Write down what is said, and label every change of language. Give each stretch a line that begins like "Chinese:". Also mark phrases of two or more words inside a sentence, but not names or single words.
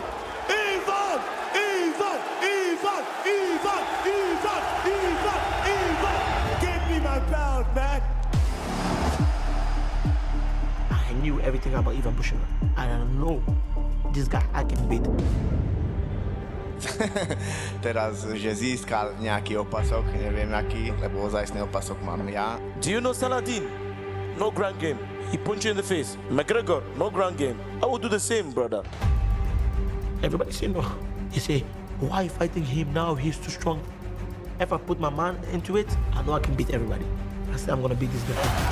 English: Ivan. Give me my belt, man. I knew everything about Ivan Bushra. And I know this guy I can beat.
Slovak: Teraz, že získal nejaký opasok, neviem aký, lebo ozajstný opasok mám ja.
English: Do you know Saladin? No ground game. He punched you in the face. McGregor, no ground game. I would do the same, brother. Everybody say no. He say, why are you fighting him now? He's too strong. If I put my mind into it, I know I can beat everybody. I say I'm gonna beat this guy.